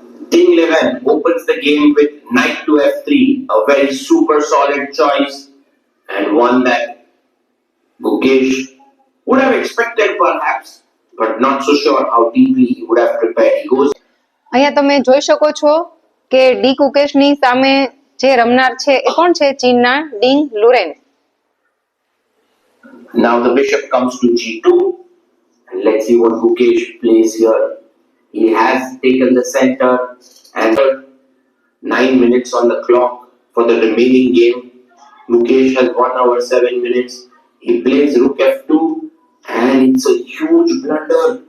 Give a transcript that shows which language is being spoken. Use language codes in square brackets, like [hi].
[en] Ding Liren opens the game with knight to f3, a very super solid choice and one that Gukesh would have expected perhaps, but not so sure how deeply he would have prepared. He goes. [gu] અહીંયા તમે જોઈ શકો છો કે D ગુકેશની સામે જે રમનાર છે એ કોણ છે? ચીનના ડિંગ લુરેન. [en] Now the bishop comes to g2 and let's see what Gukesh plays here. He has taken the center and 9 minutes on the clock for the remaining game. Gukesh has 1 hour 7 minutes. He plays rook f2 and it's a huge blunder.